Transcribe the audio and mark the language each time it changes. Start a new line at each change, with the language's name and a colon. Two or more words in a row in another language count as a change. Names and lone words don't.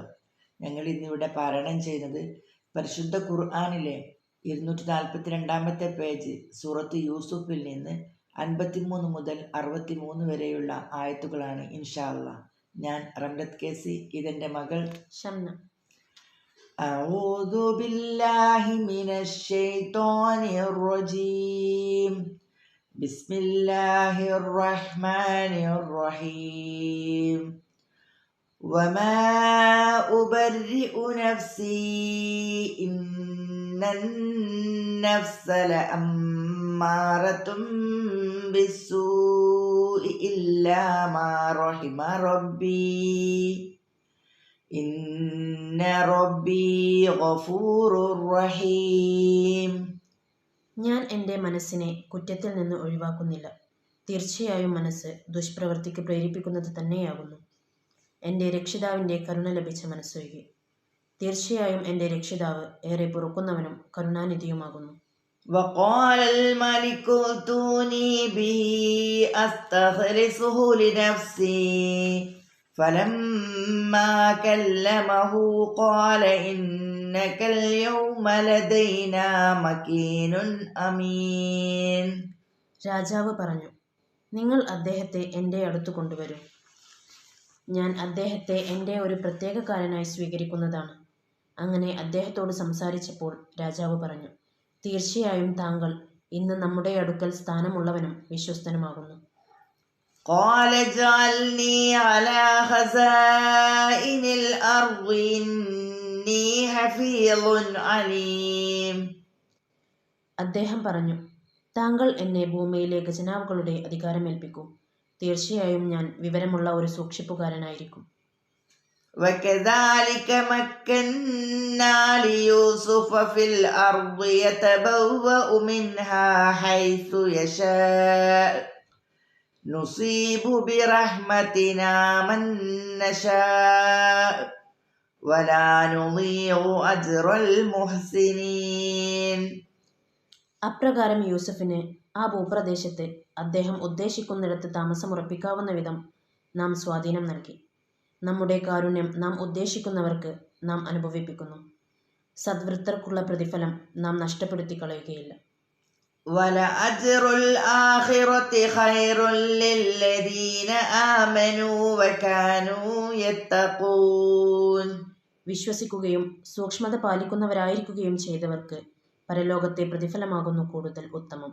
Malayalam: ഞങ്ങൾ ഇന്നിവിടെ പാരായണം ചെയ്യുന്നത് പരിശുദ്ധ ഖുർആനിലെ 242 പേജ് സൂറത്ത് യൂസുഫിൽ നിന്ന് 53 മുതൽ 63 വരെയുള്ള ആയത്തുകളാണ്.
Arabic: إن شاء الله.
Malayalam: ഞാൻ റംലത്ത് കേസി, ഇതെൻ്റെ മകൾ ഷംന.
Arabic: أعوذ بالله من الشيطان الرجيم. بسم الله الرحمن الرحيم. وما أبرئ نفسي إن النفس لأمارة بالسوء إلا ما رحم ربي إن ربي غفور رحيم.
Malayalam: ഞാൻ എൻ്റെ മനസ്സിനെ കുറ്റത്തിൽ നിന്ന് ഒഴിവാക്കുന്നില്ല. തീർച്ചയായും മനസ്സ് ദുഷ്പ്രവൃത്തിക്ക് പ്രേരിപ്പിക്കുന്നത് തന്നെയാകുന്നു. എൻ്റെ രക്ഷിതാവിൻ്റെ കരുണ ലഭിച്ച മനസ്സൊഴികെ. തീർച്ചയായും എൻ്റെ രക്ഷിതാവ് ഏറെ പൊറുക്കുന്നവനും കരുണാനിധിയുമാകുന്നു.
Arabic: وقال الملك ائتوني به أستخلصه لنفسي فلما كلمه قال إنك اليوم لدينا مكين أمين.
Malayalam: രാജാവ് പറഞ്ഞു, നിങ്ങൾ അദ്ദേഹത്തെ എൻ്റെ അടുത്ത് കൊണ്ടുവരും. ഞാൻ അദ്ദേഹത്തെ എൻ്റെ ഒരു പ്രത്യേകക്കാരനായി സ്വീകരിക്കുന്നതാണ്. അങ്ങനെ അദ്ദേഹത്തോട് സംസാരിച്ചപ്പോൾ രാജാവ് പറഞ്ഞു, തീർച്ചയായും താങ്കൾ ഇന്ന് നമ്മുടെ അടുക്കൽ സ്ഥാനമുള്ളവനും വിശ്വസ്തനുമാകുന്നു.
Arabic: قال اجعلني على خزائن الأرض إني حفيظ عليم.
Malayalam: അദ്ദേഹം പറഞ്ഞു, താങ്കൾ എന്നെ ഭൂമിയിലെ ഖജനാവുകളുടെ അധികാരമേൽപ്പിക്കൂ. തീർച്ചയായും ഞാൻ വിവരമുള്ള ഒരു സൂക്ഷിപ്പുകാരനായിരിക്കും.
Arabic: وكذلك مكنا ليوسف في الأرض يتبوأ منها حيث يشاء نصيب برحمتنا من نشاء ولا نضيع أجر المحسنين.
Malayalam: അപ്രകാരം യൂസഫിന് ആ ഭൂപ്രദേശത്ത് അദ്ദേഹം ഉദ്ദേശിക്കുന്നിടത്ത് താമസമുറപ്പിക്കാവുന്ന വിധം നാം സ്വാധീനം നൽകി. നമ്മുടെ കാരുണ്യം നാം ഉദ്ദേശിക്കുന്നവർക്ക് നാം അനുഭവിപ്പിക്കുന്നു. സദ്വൃത്തർക്കുള്ള പ്രതിഫലം നാം നഷ്ടപ്പെടുത്തി കളയുകയില്ല.
Arabic: وَلَأَجْرُ الْآخِرَةِ خَيْرٌ لِلَّذِينَ آمَنُوا وَكَانُوا يَتَّقُونَ.
Malayalam: വിശ്വസിക്കുകയും സൂക്ഷ്മത പാലിക്കുന്നവരായിരിക്കുകയും ചെയ്തവർക്ക് പരലോകത്തെ പ്രതിഫലമാകുന്നു കൂടുതൽ ഉത്തമം.